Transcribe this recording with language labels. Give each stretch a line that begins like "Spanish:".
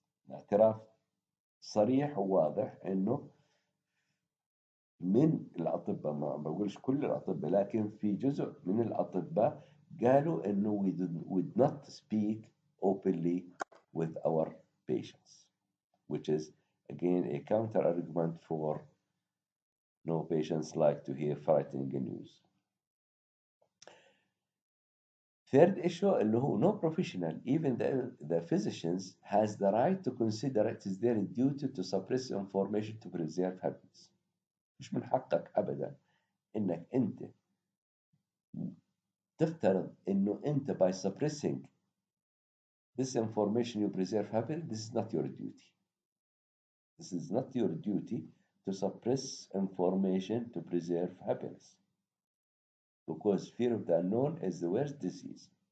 Arabic: اعتراف صريح وواضح إنه من الأطباء, ما بقولش كل الأطباء, لكن في جزء من الأطباء قالوا إنه
English: we would not speak openly with our patients, which is again a counter argument for no patients like to hear frightening news. Third issue,
Arabic: اللي هو
English: no professional, even the physicians, has the right to consider it is their duty to suppress information to preserve happiness.
Arabic: مش من حقك أبدا إنك أنت تفترض إنه أنت
English: by suppressing this information you preserve happiness. This is not your duty. This is not your duty to suppress information to preserve happiness, because fear of the unknown is the worst disease.